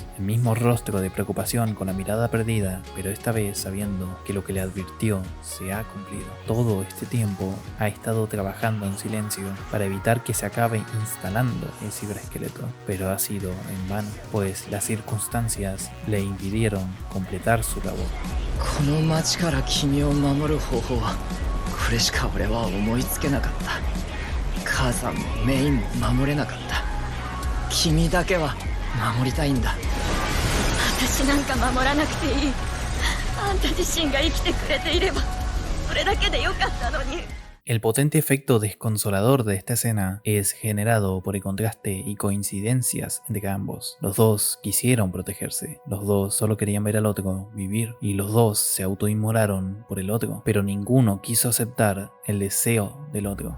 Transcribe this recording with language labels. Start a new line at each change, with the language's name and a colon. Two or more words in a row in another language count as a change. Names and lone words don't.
Spanish: El mismo rostro de preocupación con la mirada perdida, pero esta vez sabiendo que lo que le advirtió se ha cumplido. Todo este tiempo ha estado trabajando en silencio para evitar que se acabe instalando el ciberesqueleto, pero ha sido en vano, pues las circunstancias le impidieron completar su labor.
Japanese: この町から君を守る方法はこれしか俺は思いつけなかった。母さんもメインも守れなかった。君だけは守りたいんだ。私なんか守らなくていい。あんた自身が生きてくれていればそれだけでよかったのに。
Spanish: El potente efecto desconsolador de esta escena es generado por el contraste y coincidencias entre ambos. Los dos quisieron protegerse, los dos solo querían ver al otro vivir, y los dos se autoinmolaron por el otro, pero ninguno quiso aceptar el deseo del otro.